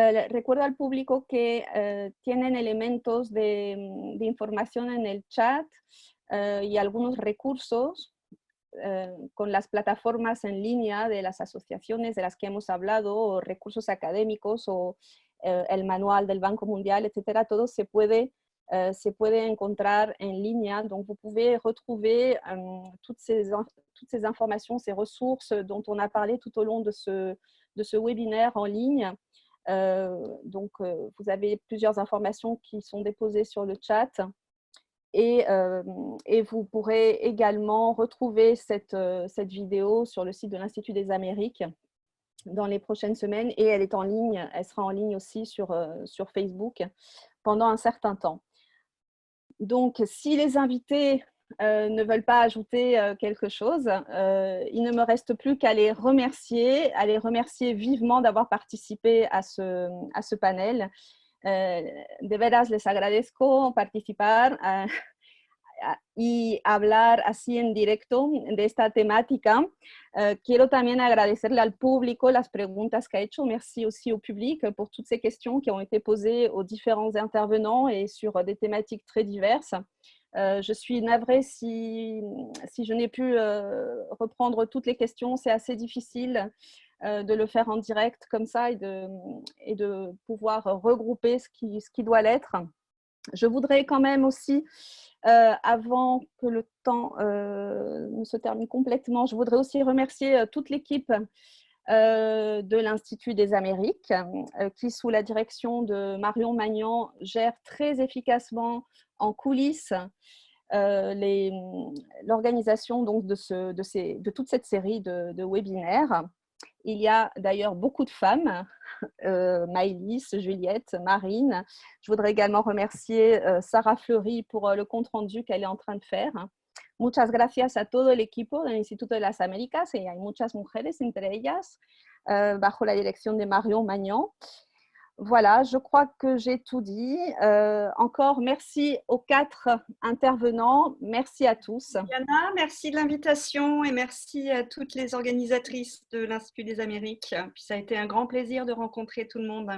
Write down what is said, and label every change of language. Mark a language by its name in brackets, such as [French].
[Spanish] Recuerdo al público que tienen elementos de información en el chat y algunos recursos con las plataformas en línea de las asociaciones de las que hemos hablado, o recursos académicos, o el manual del Banco Mundial, etcétera. Todo se puede encontrar en línea. [French] Donc, vous pouvez retrouver toutes ces informations, ces ressources dont on a parlé tout au long de ce webinaire en ligne. Donc, vous avez plusieurs informations qui sont déposées sur le chat. Et vous pourrez également retrouver cette vidéo sur le site de l'Institut des Amériques dans les prochaines semaines, et elle sera en ligne aussi sur Facebook pendant un certain temps. Donc, si les invités ne veulent pas ajouter quelque chose, il ne me reste plus qu'à les remercier vivement d'avoir participé à ce panel. [Spanish] De veras les agradezco participar y hablar así en directo de esta temática. Quiero también agradecerle al público las preguntas que ha hecho. [French] Merci aussi au public pour toutes ces questions qui ont été posées aux différents intervenants et sur des thématiques très diverses. Je suis navrée si je n'ai pu reprendre toutes les questions. C'est assez difficile de le faire en direct comme ça, et de pouvoir regrouper ce qui doit l'être. Je voudrais quand même aussi, avant que le temps ne se termine complètement, je voudrais aussi remercier toute l'équipe de l'Institut des Amériques qui, sous la direction de Marion Magnan, gère très efficacement en coulisses l'organisation donc de toute cette série de webinaires. Il y a d'ailleurs beaucoup de femmes, Maëlys, Juliette, Marine. Je voudrais également remercier Sarah Fleury pour le compte-rendu qu'elle est en train de faire. [Spanish] Muchas gracias a todo el equipo del Instituto de las Américas, y hay muchas mujeres entre ellas, bajo la direction de Marion Magnan. [French] Voilà, je crois que j'ai tout dit. Encore merci aux 4 intervenants. Merci à tous. Diana, merci de l'invitation et merci à toutes les organisatrices de l'Institut des Amériques. Puis ça a été un grand plaisir de rencontrer tout le monde.